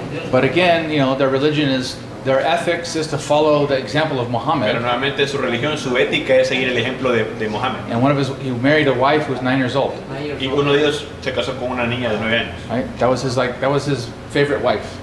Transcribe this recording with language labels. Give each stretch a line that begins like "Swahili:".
English: But again, their religion is, their ethics is to follow the example of
Spanish: Pero
English: Muhammad.
Spanish: nuevamente su religión, su ética es seguir el ejemplo de Mohammed.
English: And he married a wife who was 9 years old,
Spanish: Y uno de ellos se casó con una niña de 9 años.
English: right? That was his favorite wife.